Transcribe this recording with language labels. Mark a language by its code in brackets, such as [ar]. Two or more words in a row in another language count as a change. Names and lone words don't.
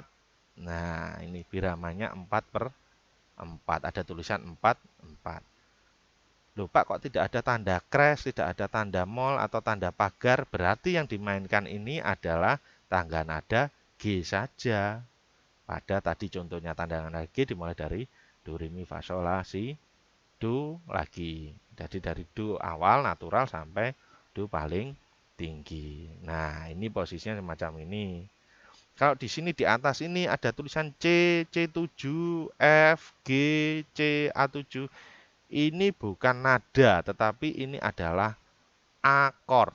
[id] Nah, ini biramanya 4/4. Ada tulisan 4/4. Loh Pak, kok tidak ada tanda crash, tidak ada tanda mol atau tanda pagar? Berarti yang dimainkan ini adalah tangga nada G saja. Pada tadi contohnya tanda nada G dimulai dari do, re, mi, fa, sol, la, si, do lagi. Jadi dari do awal natural sampai do paling tinggi. Nah, ini posisinya semacam ini. Kalau di sini di atas ini ada tulisan C, C7, F, G, C, A7. Ini bukan nada, tetapi ini adalah akord.